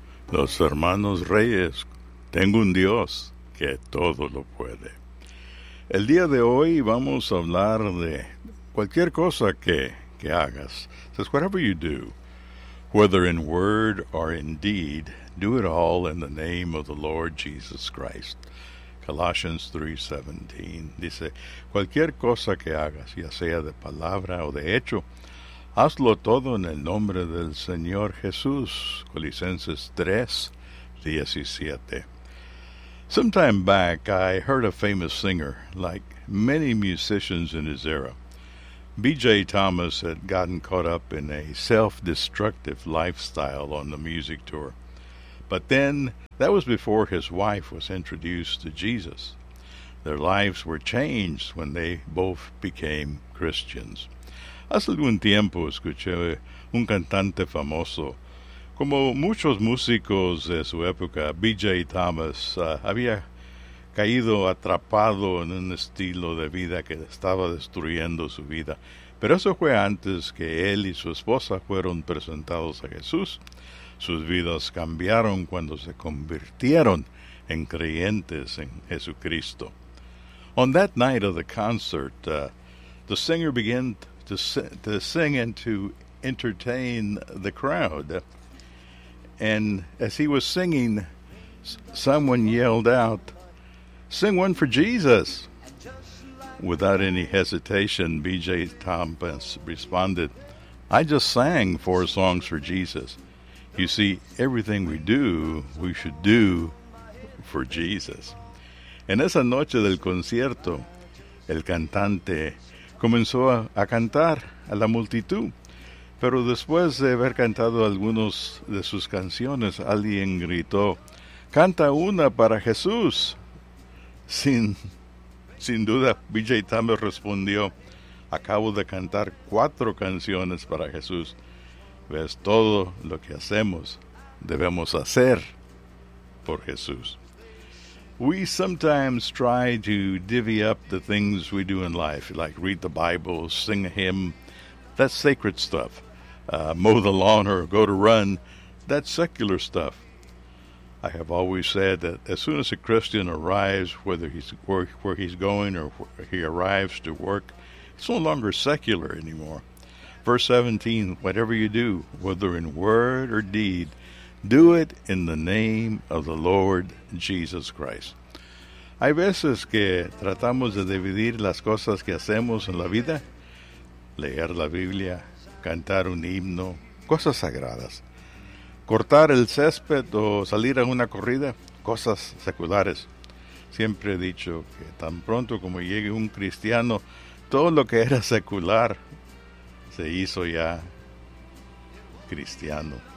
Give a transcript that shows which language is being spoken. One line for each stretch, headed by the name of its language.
Spanish: Los hermanos Reyes, tengo un Dios que todo lo puede. El día de hoy vamos a hablar de cualquier cosa que hagas.
English: Says, whatever you do, whether in word or in deed, do it all in the name of the Lord Jesus Christ.
Spanish: Colossians 3:17 dice, cualquier cosa que hagas, ya sea de palabra o de hecho, hazlo todo en el nombre del Señor Jesús. Colosenses 3:17.
English: Sometime back, I heard a famous singer, like many musicians in his era. B.J. Thomas had gotten caught up in a self-destructive lifestyle on the music tour. But then, that was before his wife was introduced to Jesus. Their lives were changed when they both became Christians.
Spanish: Hace algún tiempo escuché un cantante famoso. Como muchos músicos de su época, B.J. Thomas había caído atrapado en un estilo de vida que estaba destruyendo su vida. Pero eso fue antes que él y su esposa fueron presentados a Jesús. Sus vidas cambiaron cuando se convirtieron en creyentes en Jesucristo.
English: On that night of the concert, the singer began to sing and to entertain the crowd. And as he was singing, someone yelled out, "Sing one for Jesus!" Without any hesitation, B.J. Thomas responded, "I just sang four songs for Jesus." You see, everything we do, we should do for Jesus.
Spanish: En esa noche del concierto, el cantante comenzó a cantar a la multitud. Pero después de haber cantado algunas de sus canciones, alguien gritó, "Canta una para Jesús." Sin duda, B.J. Thomas respondió, "Acabo de cantar cuatro canciones para Jesús. Ves, todo lo que hacemos, debemos hacer por Jesús."
English: We sometimes try to divvy up the things we do in life, like read the Bible, sing a hymn, that's sacred stuff. Mow the lawn or go to run, that's secular stuff. I have always said that as soon as a Christian arrives, whether he's where he's going or where he arrives to work, it's no longer secular anymore. Verse 17, whatever you do, whether in word or deed, do it in the name of the Lord Jesus Christ.
Spanish: Hay veces que tratamos de dividir las cosas que hacemos en la vida, leer la Biblia, cantar un himno, cosas sagradas, cortar el césped o salir a una corrida, cosas seculares. Siempre he dicho que tan pronto como llegue un cristiano, todo lo que era secular se hizo ya cristiano.